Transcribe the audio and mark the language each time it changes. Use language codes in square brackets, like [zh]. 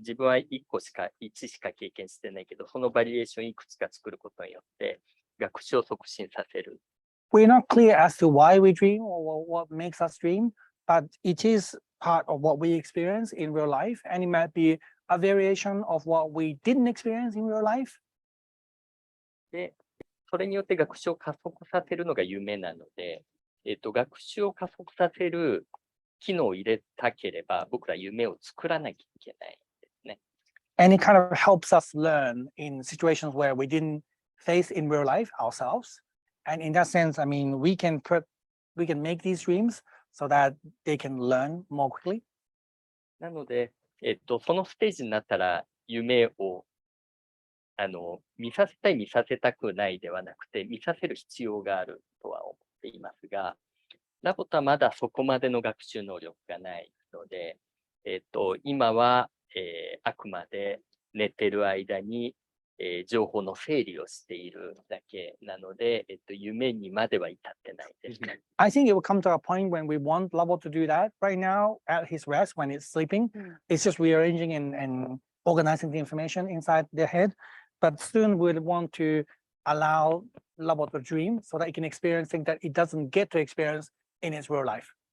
[ja] 自分は1しか経験してないけど、そのバリエーションいくつか作ることによって学習を促進させる。 [en] We're not clear as to why we dream or what makes us dream, but it is part of what we experience in real life, and it might be a variation of what we didn't experience in real life. [ja] で、それによって学習を加速させるのが夢なので、学習を加速させる機能を入れたければ、僕ら夢を作らなきゃいけないんですね。 [en] And it kind of helps us learn in situations where we didn't face in real life ourselves. And in that sense, I mean, we can make these dreams so that they can learn more quickly. [ja] なので、そのステージになったら、夢を見させたい、見させたくないではなくて、見させる必要があるとは思っていますが、ラボットはまだそこまでの学習能力がないので、今は、あくまで寝てる間に、情報の整理をしているだけなので、夢にまでは至ってないです。 [en] I think it will come to a point when we want Lavo to do that. Right now, at his rest, when it's sleeping, it's just rearranging and organizing the information inside their head. But soon we'll want to allow Lavo to dream so that it can experience things that it doesn't get to experience in its real life.